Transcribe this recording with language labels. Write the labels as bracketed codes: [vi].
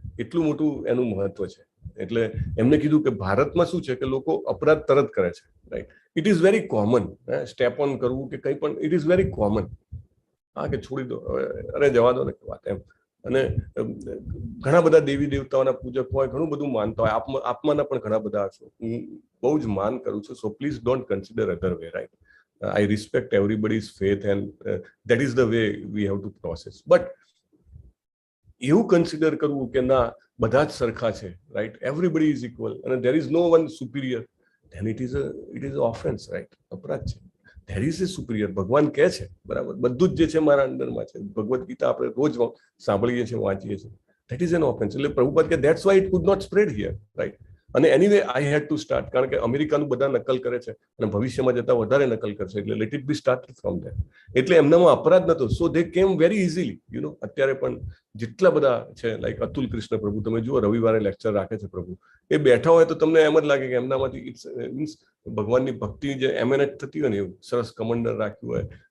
[gu] એટલું મોટું એનું મહત્વ છે. એટલે એમને કીધું કે ભારતમાં શું છે કે લોકો અપરાધ તરત કરે છે, right? [en] It is very common. [gu] Step on કરવું કે કંઈ પણ, [en] It is very common. [gu] હા, કે છોડી દો, અરે જવા દો ને વાત, એમ. અને ઘણા બધા દેવી દેવતાઓના પૂજક હોય, ઘણું બધું માનતા હોય. આપમાંના પણ ઘણા બધા છો, હું બહુ જ માન કરું છું. [en] So please don't consider other way, right? I respect everybody's faith and that is the way we have to process. [gu] But એવું કન્સિડર કરવું કે ના બધા જ સરખા છે, રાઈટ? [en] Everybody is equal અને there is no one superior, then it is a offense, right? [gu] અપરાધ છે. [en] there is a superior. [gu] ભગવાન કહે છે, બરાબર, બધું જ જે છે મારા અંદરમાં છે. ભગવદ્ ગીતા આપણે રોજ સાંભળીએ છીએ, વાંચીએ છીએ. [en] that is an offense. [gu] એટલે પ્રભુપાદ કે [en] that's why it could not spread here, right? [gu] અને [en] anyway I had to start, [gu] કારણ કે અમેરિકાનું બધા નકલ કરે છે અને ભવિષ્યમાં જતા વધારે નકલ કરશે, એટલે [en] Let it be start from there. [gu] એટલે એમનામાં અપરાધ નતો, [en] So they came very easily. [gu] અત્યારે પણ જેટલા બધા છે, લાઈક અતુલ કૃષ્ણ પ્રભુ, તમે જુઓ રવિવારે લેક્ચર રાખે છે પ્રભુ, એ બેઠા હોય તો તમને એમ જ લાગે કે એમનામાંથી ઇટ્સ મીન્સ ભગવાનની ભક્તિ જે એમેનેટ થતી હોય ને, એવું સરસ કમંડર રાખ્યું હોય.